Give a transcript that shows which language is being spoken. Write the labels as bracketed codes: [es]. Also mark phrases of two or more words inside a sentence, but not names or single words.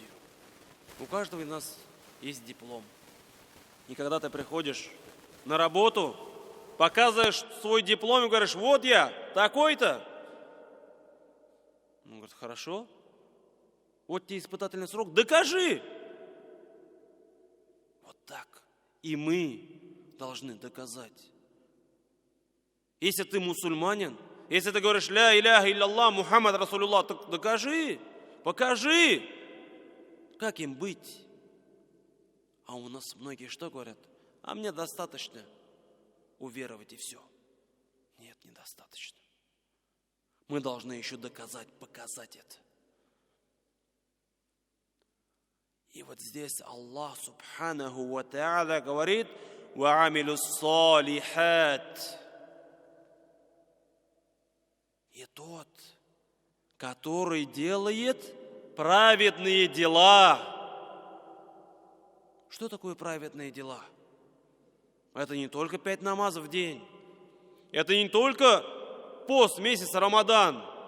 [ru] У каждого из нас есть диплом. И когда ты приходишь на работу, показываешь свой диплом и говоришь, вот я, такой-то. Он говорит, хорошо. Вот тебе испытательный срок, докажи. Вот так. И мы должны доказать. Если ты мусульманин, если ты говоришь [ar] لا إله إلا الله محمد رسول الله, [ru] так докажи, покажи, как им быть. А у нас многие что говорят? А мне достаточно уверовать и все. Нет, недостаточно. Мы должны еще доказать, показать это. И вот здесь [ar] الله سبحانه وتعالى [ru] говорит: [ar] «وعملوا الصالحات». [ru] И тот, который делает праведные дела. Что такое праведные дела? Это не только 5 намазов в день. Это не только пост месяца Рамадан.